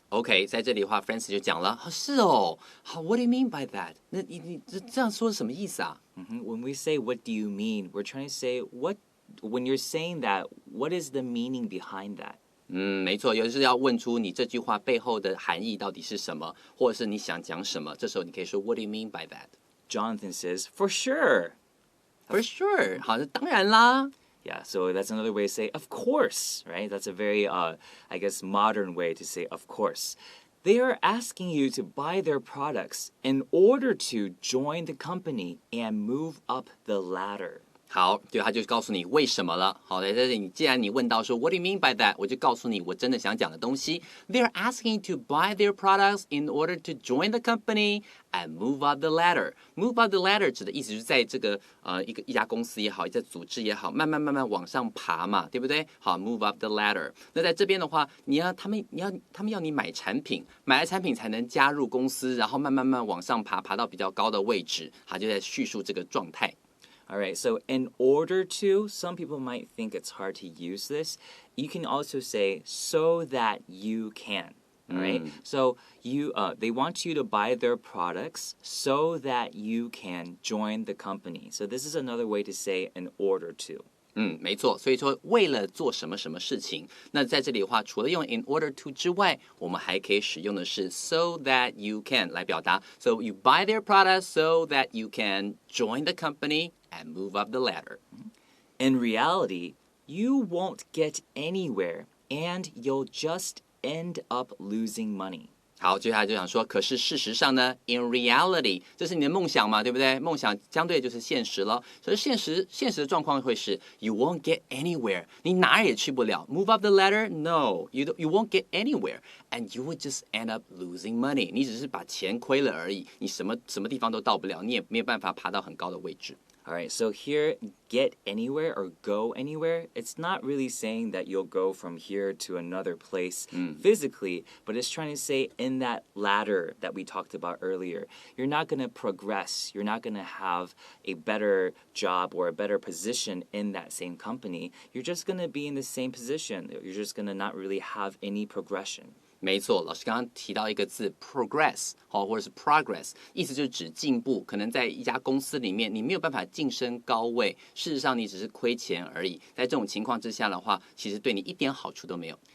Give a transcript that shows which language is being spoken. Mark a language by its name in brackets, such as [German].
[Chinese] OK， 在这里的话 ，Francis 就讲了，是哦，好 ， [English] What do you mean by that？ [Chinese] 那你这样说是什么意思啊 [English] When we say what do you mean, we're trying to say when you're saying that, what is the meaning behind that? [Chinese] 没错，有时要问出你这句话背后的含义到底是什么，或者是你想讲什么。这时候你可以说 [English] What do you mean by that？ Jonathan says, for sure. For sure， [Chinese] 好，当然啦。 [English] Yeah, so that's another way to say, of course, right? That's a very, I guess, modern way to say, of course. They are asking you to buy their products in order to join the company and move up the ladder. [Chinese] 好，对，他就告诉你为什么了。好，在这里，既然你问到说 [English] What do you mean by that？ [Chinese] 我就告诉你我真的想讲的东西。 [English] They're asking to buy their products in order to join the company and move up the ladder. Move up the ladder [Chinese] 指的意思就是在这个一家公司也好，一家组织也好，慢慢往上爬嘛，对不对？好 ， [English] move up the ladder。 [Chinese] 那在这边的话，他们要你买产品，买了产品才能加入公司，然后慢慢往上爬，爬到比较高的位置。他就在叙述这个状态。 [English] All right, so in order to, some people might think it's hard to use this. You can also say so that you can. All right, so they want you to buy their products so that you can join the company. So this is another way to say in order to. [Chinese] 没错，所以说为了做什么什么事情，那在这里的话，除了用 in order to 之外，我们还可以使用的是 [English] so that you can [Chinese] 来表达。 [English] So you buy their products so that you can join the company and move up the ladder. In reality, you won't get anywhere, and you'll just end up losing money. [Chinese] 好，接下来就想说，可是事实上呢 ， [English] in reality， [Chinese] 这是你的梦想嘛，对不对？梦想相对就是现实了。所以现实的状况会是 ， [English] you won't get anywhere， [Chinese] 你哪儿也去不了。 [English] Move up the ladder? No, you won't get anywhere, and you would just end up losing money。 [Chinese] 你只是把钱亏了而已，你什么地方都到不了，你也没有办法爬到很高的位置。 [English] All right, so here, get anywhere or go anywhere, it's not really saying that you'll go from here to another place physically, but it's trying to say in that ladder that we talked about earlier, you're not going to progress, you're not going to have a better job or a better position in that same company. You're just going to be in the same position. You're just going to not really have any progression. [Chinese] 没错，老师刚刚提到一个字 progress， 或者是 progress， 意思就是指进步。可能在一家公司里面，你没有办法晋升高位，事实上你只是亏钱而已。在这种情况之下的话，其实对你一点好处都没有。